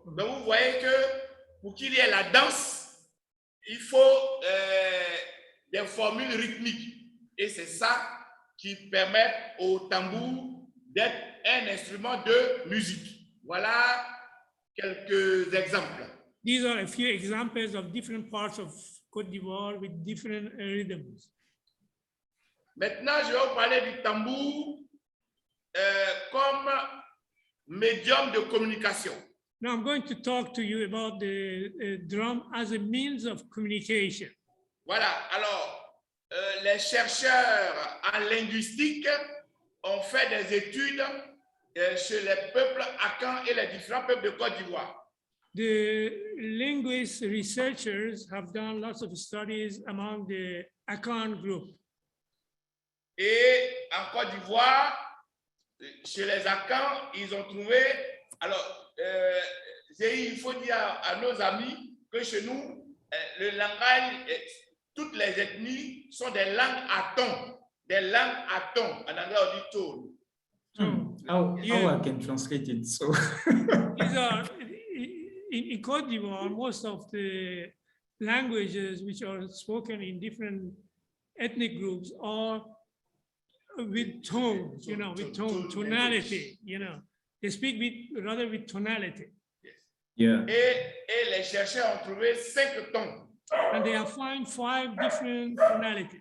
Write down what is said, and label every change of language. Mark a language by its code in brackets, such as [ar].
[fr] Donc vous voyez que pour qu'il y ait la danse, il faut des formules rythmiques. Et c'est ça qui permet au tambour d'être un instrument de musique. Voilà quelques exemples. [en] These are a few examples of different parts of Côte d'Ivoire with different rhythms. [fr] Maintenant, je vais vous parler du tambour comme médium de communication. [en] Now I'm going to talk to you about the drum as a means of communication. [fr] Voilà, alors, les chercheurs en linguistique ont fait des études chez les peuples Akans et les différents peuples de Côte d'Ivoire. [en] The linguist researchers have done lots of studies among the Akan group. [fr] Et en Côte d'Ivoire, chez les Akans, ils ont trouvé, alors, il faut dire à nos amis que chez nous, le langage, toutes les ethnies sont des langues à ton, des langues à ton. En anglais, on dit tone. [en] How I can translate it? So These are, in Côte d'Ivoire, most of the languages which are spoken in different ethnic groups are with tone, you know, with tone, tonality, you know. They speak rather with tonality. yeah. [fr] Et les chercheurs ont trouvé 5 tons. [en] And they have found 5 different tonalities.